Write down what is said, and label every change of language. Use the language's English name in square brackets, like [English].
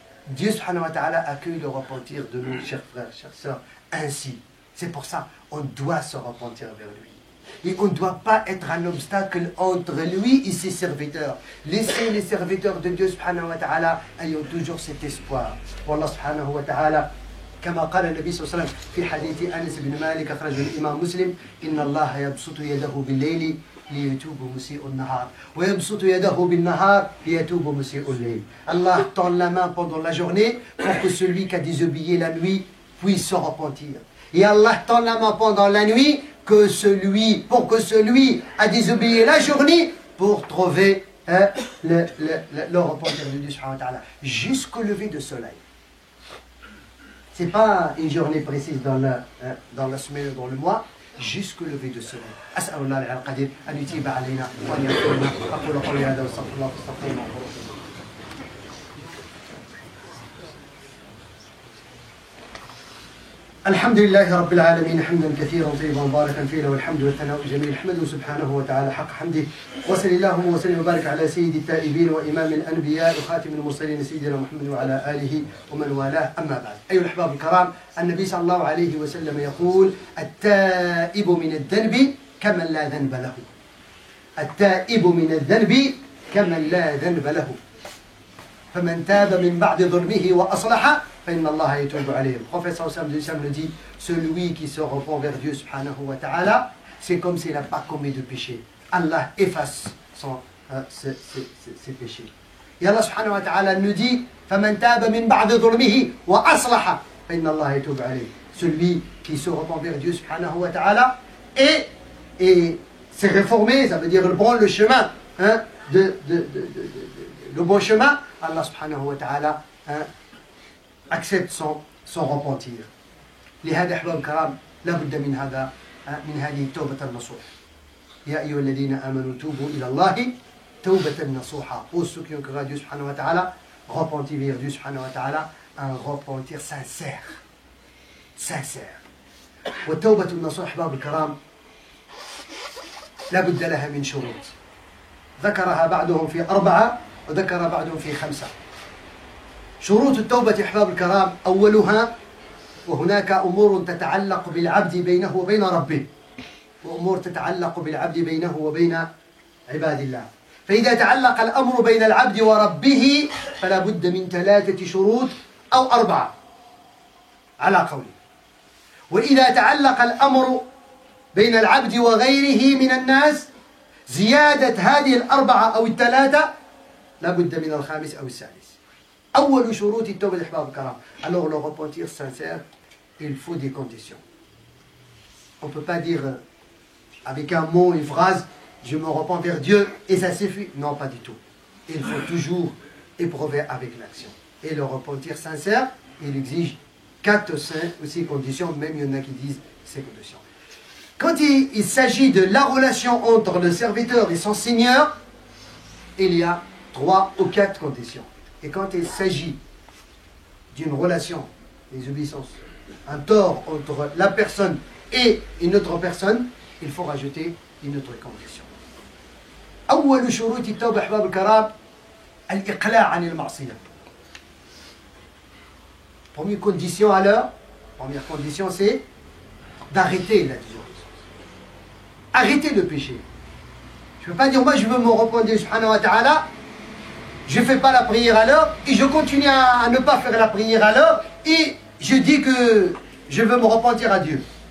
[French] Dieu subhanahu wa ta'ala accueille le repentir de nous, chers frères, chères sœurs, ainsi. C'est pour ça qu'on doit se repentir vers lui. Et on ne doit pas être un obstacle entre lui et ses serviteurs. Laissez les serviteurs de Dieu subhanahu wa ta'ala ayant toujours cet espoir. [Arabic] Wallah subhanahu wa ta'ala, كما قال النبي صلى الله عليه وسلم في حديث أنس بن مالك أخرجه الإمام مسلم إن الله يبسط يده بالليل ليتوب مسيء النهار ويبسط يده بالنهار ليتوب مسيء الليل. [French] Allah tend la main pendant la journée pour que celui qui a désobéi la nuit puisse se repentir. Et Allah tend la main pendant la nuit pour que celui a désobéi la journée pour trouver le repentir de Dieu subhanahu wa ta'ala jusqu'au lever du soleil. Ce n'est pas une journée précise dans la semaine ou dans le mois, jusqu'au lever du soleil. [Arabic] أسأل الله العلي القدير أن يتيب علينا وأن يغفرنا أقول قولي هذا واستغفر الله فاستغفروه وغفور. الحمد لله رب العالمين حمدا كثيرا طيبا مباركا فيه له الحمد والثناء الجميل احمده سبحانه وتعالى حق حمده وصل اللهم وسلم وبارك على سيد التائبين وامام الانبياء وخاتم المرسلين سيدنا محمد وعلى اله ومن والاه اما بعد. ايها الاحباب الكرام، النبي صلى الله عليه وسلم يقول التائب من الذنب كمن لا ذنب له. التائب من الذنب كمن لا ذنب له. فمن تاب من بعد ظلمه واصلح فإن الله يتوب عليه. [French] Le prophète sallallahu alayhi wa sallam le dit, celui qui se repent vers Dieu subhanahu wa ta'ala, c'est comme s'il n'a pas commis de péché. Allah efface ses péchés. Et Allah subhanahu wa ta'ala nous dit, [Arabic] فَمَنْ تَابَ مِنْ بَعْدِ ظُلْمِهِ وَأَصْلَحَ فَإِنَّ اللَّهَ يتوب عليه. [French] Celui qui se repent vers Dieu subhanahu wa ta'ala et s'est réformé, ça veut dire le bon le chemin, le bon chemin, Allah subhanahu wa ta'ala accepte son repentir. [Arabic] لهذا أحباب الكرام لا بد من هذه التوبة النصوح. يا أيها الذين آمنوا توبوا إلى الله توبة نصوحا. [French] Pour ceux qui ont cru à Dieu subhanahu wa ta'ala, repentir vers Dieu subhanahu wa ta'ala, un repentir sincère. [Arabic] والتوبة النصوح أحباب الكرام لا بد لها من شروط. ذكرها بعضهم في 4 وذكر بعضهم في 5. شروط التوبة أحباب الكرام أولها وهناك أمور تتعلق بالعبد بينه وبين ربه وأمور تتعلق بالعبد بينه وبين عباد الله. فإذا تعلق الأمر بين العبد وربه فلا بد من 3 شروط أو 4 على قولي. وإذا تعلق الأمر بين العبد وغيره من الناس زيادة هذه 4 أو 3 لا بد من 5 أو 6. أول شروط التوبة أحباب الكرام. [French] Alors le repentir sincère, il faut des conditions. On ne peut pas dire avec un mot, une phrase, je me repens vers Dieu et ça suffit. Non, pas du tout. Il faut toujours éprouver avec l'action. Et le repentir sincère, il exige 4 ou 6 conditions, même il y en a qui disent 6 conditions. Quand il s'agit de la relation entre le serviteur et son Seigneur, il y a 3 ou 4 conditions. Et quand il s'agit d'une relation, des obéissances, un tort entre la personne et une autre personne, il faut rajouter une autre condition. [Arabic] أول شروط التوبة أحباب الكرام الإقلاع عن المعصية. [French] Première condition alors, première condition c'est d'arrêter la désobéissance. Arrêter le péché. Je ne peux pas dire moi je veux me repentir subhanahu wa ta'ala, je ne fais pas la prière alors et je continue à ne pas faire la prière alors et je dis que je veux me repentir à Dieu.